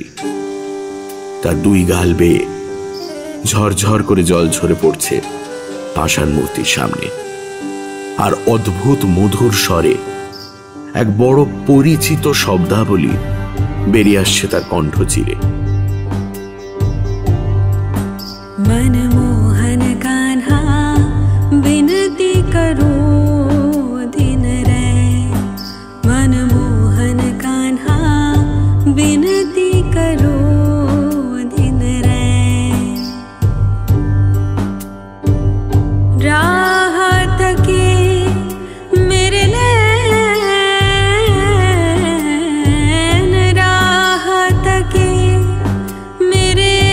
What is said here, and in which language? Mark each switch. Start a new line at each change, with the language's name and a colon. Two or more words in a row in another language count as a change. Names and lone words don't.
Bangla: তার দুই গাল বেয়ে ঝরঝর করে জল ঝরে পড়ছে পাষাণ মূর্তির সামনে, আর অদ্ভুত মধুর স্বরে এক বড় পরিচিত শব্দাবলী বেরিয়ে আসছে তার কণ্ঠ চিরে।
Hindi: मनमोहन कान्हा विनती करो दिन रे, मनमोहन कान्हा विनती करो दिन रे, राहत के मेरे नैन, राहत के मेरे